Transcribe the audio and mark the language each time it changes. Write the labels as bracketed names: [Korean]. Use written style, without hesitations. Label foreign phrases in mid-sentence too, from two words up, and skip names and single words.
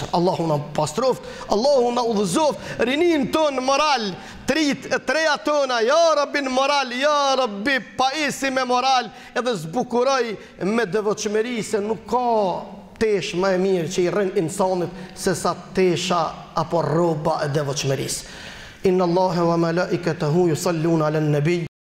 [Albanian] Allahu na pastroft, Allahu na udhëzoft, rinin ton moral, treja tona, [Arabic] يا رب [Albanian] në moral, [Arabic] يا رب [Albanian] paisi me moral, edhe zbukuroj me devotshmëri se nuk ka tesh më e mirë që i rën insanit se sa tesha apo rroba e devotshmërisë. [Arabic] إن الله وملائكته يصلون على النبي